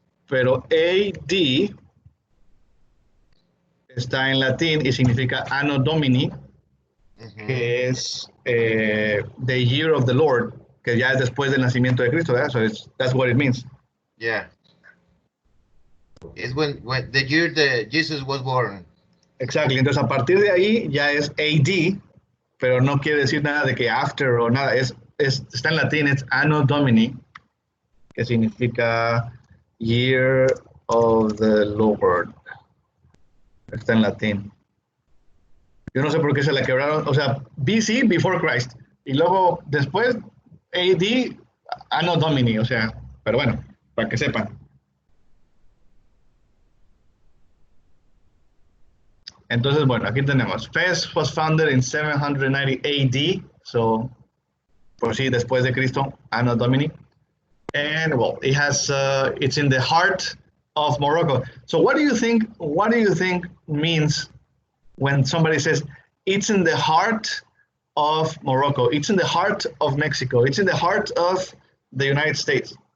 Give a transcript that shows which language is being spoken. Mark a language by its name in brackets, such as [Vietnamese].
[Spanish] Pero AD está en latín y significa Anno Domini, que es [English] the year of the Lord, [Spanish] que ya es después del nacimiento de Cristo, ¿verdad? [English] So that's what it means. Yeah. It's when the year that Jesus was born. Exactly. [Spanish] Entonces, a partir de ahí ya es AD, pero no quiere decir nada de que after o nada. Está en latín, es Anno Domini, que significa [English] Year of the Lord. [Spanish] Está en latín. Yo no sé por qué se la quebraron. O sea, BC, [English] before Christ. [Spanish] Y luego, después, AD, Anno Domini. O sea, pero bueno, para que sepan. Entonces, bueno, aquí tenemos. [English] Fez was founded in 790 AD. [Spanish] So, por sí, después de Cristo, Anno Domini. [English] And well, it's in the heart of Morocco. So what do you think means when somebody says it's in the heart of Morocco, it's in the heart of Mexico, it's in the heart of the United States?